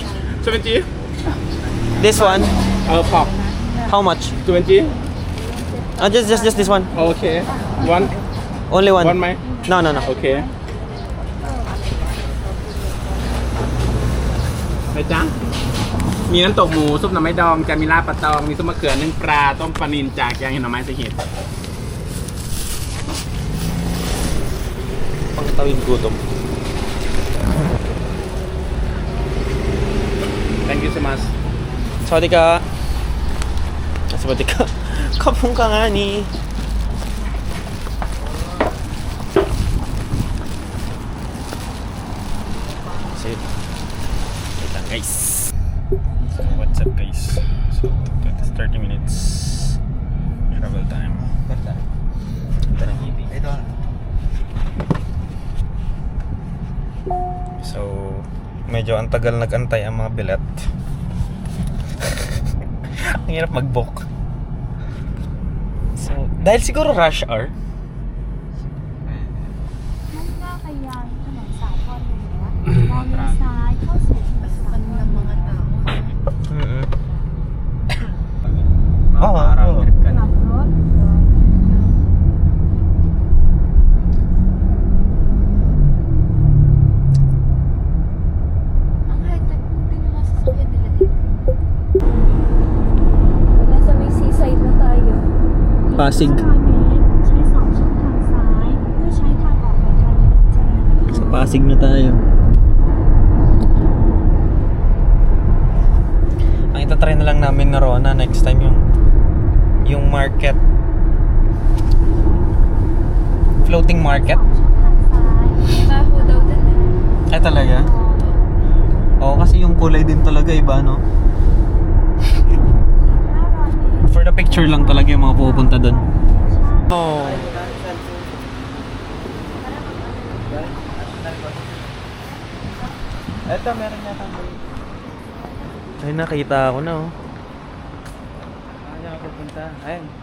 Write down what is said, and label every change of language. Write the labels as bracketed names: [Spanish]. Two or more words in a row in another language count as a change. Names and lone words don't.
[English] 70? This one? Pop. How much? 20? Just this one. Okay. One? Only one. One, Mai? No. Okay. [Thai] ไปจ้ามีน้ำตกหมูซุปหน่อไม้ดองแกงมีลาบปลาตองมีซุปมะเขือนึ่งปลาต้มปลานิลจากแกงเห็ดหน่อไม้สเห็ด [Filipino] Pangtawid gutom. [English] Thank you so much. [Thai] Sawadika. Sawadika. [Filipino] Kapong ka nga ni. So, wait lang guys. [English] So, what's up guys? So, 30 minutes travel time. [Filipino] Ito. So, medyo ang tagal nag-antay ang mga bilet. Ang hirap mag-book. So, dahil siguro rush hour. [Thai] มุ่งหน้าไปยังถนนสาทรเหนือมองเลี้ยวซ้ายเข้าสู่ถนนสาทรเหนือ [Filipino] Parang trip ka ก na. ลับรถ Ang high-tech din yung masasakyan nila dito. Nasa may seaside na tayo. Pasig. [Thai] ใช้2ช่องทางซ้ายเพื่อใช้ทางออกไปทางถนนเจริญนคร [Filipino] Sa Pasig na tayo. Ang itatry na lang namin na Rona next time yung market. [English] Floating market. [Thai] ช่องทางซ้าย [Filipino] Baho daw din eh. Ay talaga? Oo, kasi yung kulay din talaga iba, no? [Thai] 500 เมตร [English] For the picture [Filipino] lang talaga yung mga pupunta dun. Oh. Ito, meron yata. Ay, nakita ako na, oh. Diyan ka pupunta. Ayun.